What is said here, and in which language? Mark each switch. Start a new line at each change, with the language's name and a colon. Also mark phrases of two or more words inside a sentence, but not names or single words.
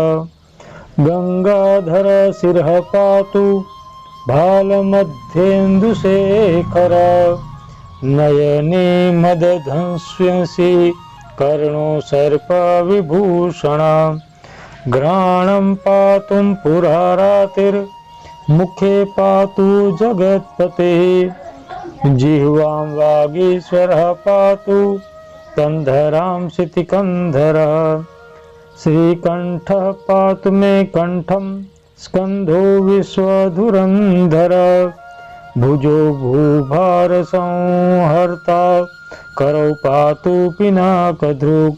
Sanskrit: ગંગાધર શિરઃ પાતુ ભાલમધ્યેન્દુશેખર નયને મદધંસ્યસી કર્ણો સર્પ વિભૂષણ. ઘ્રાણં પાતું પુરારાતિર મુખે પાતુ જગત્પતે. जिह्वां वागीश्वरः पातु कंधरां शितिकंधर. श्रीकंठः पातु मे कंठं स्कंधो विश्वधुरंधर. भुजो भूभार संहर्ता करौ पातु पिनाकधृक्.